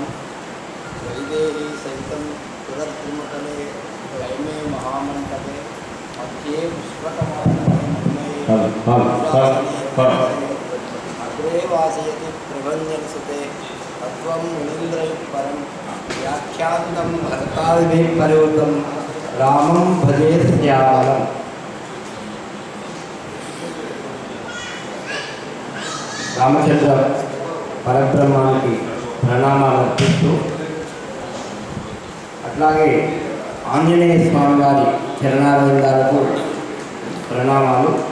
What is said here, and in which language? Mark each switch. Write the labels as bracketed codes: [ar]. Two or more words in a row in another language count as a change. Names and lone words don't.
[sa] वैदेही सहितं सुरद्रुमतले कैमे महामण्डपे मध्ये पुष्पकमालने अग्रे वासयति प्रभञ्जनसुते तत्त्वं मुनीन्द्रैः परं व्याख्यान्तं भरतादिभिः परिवृतं रामं भजे श्यामलं। [te] రామచంద్ర పరబ్రహ్మానికి ప్రణామాలు అర్పిస్తూ, అట్లాగే ఆంజనేయ స్వామి వారి చరణారవిందాలకు ప్రణామాలు.